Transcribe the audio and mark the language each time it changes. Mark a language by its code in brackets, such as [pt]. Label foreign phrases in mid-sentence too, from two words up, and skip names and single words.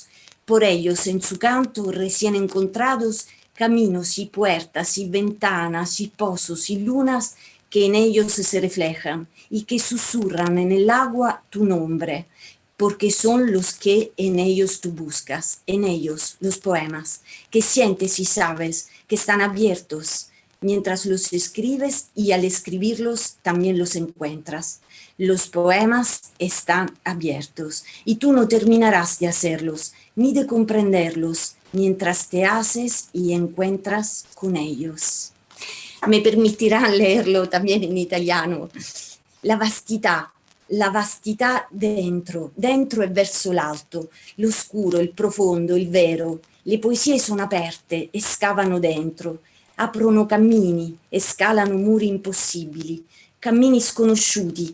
[es] Por ellos, en su canto recién encontrados, caminos y puertas y ventanas y pozos y lunas que en ellos se reflejan y que susurran en el agua tu nombre, porque son los que en ellos tú buscas, en ellos los poemas, que sientes y sabes que están abiertos mientras los escribes y al escribirlos también los encuentras. Los poemas están abiertos y tú no terminarás de hacerlos ni de comprenderlos mientras te haces y encuentras con ellos. Me permitirán leerlo también en italiano. [it] La vastità dentro e verso l'alto, l'oscuro, il profondo, il vero. Le poesie sono aperte e scavano dentro, aprono cammini e scalano muri impossibili, cammini sconosciuti.